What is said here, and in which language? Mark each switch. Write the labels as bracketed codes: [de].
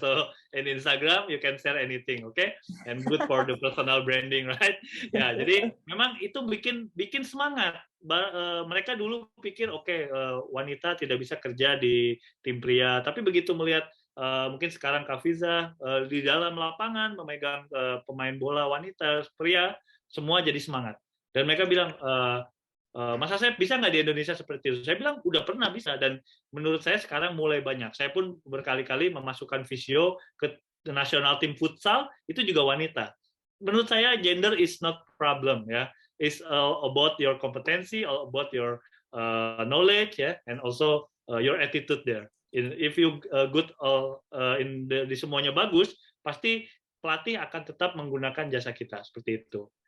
[en] So in Instagram you can share anything, okay? And good for the personal branding, right? [id] Ya, jadi memang itu bikin semangat. Mereka dulu pikir wanita tidak bisa kerja di tim pria, tapi begitu melihat mungkin sekarang Kak Fiza di dalam lapangan memegang pemain bola wanita, pria, semua jadi semangat. Dan mereka bilang, Mas Asep bisa nggak di Indonesia seperti itu? Saya bilang udah pernah bisa, dan menurut saya sekarang mulai banyak. Saya pun berkali-kali memasukkan Physio ke nasional tim futsal, itu juga wanita. Menurut saya [en] gender is not problem ya. It's about your competency, about your knowledge ya, and also your attitude there. If you good [id] di semuanya bagus, pasti pelatih akan tetap menggunakan jasa kita seperti itu.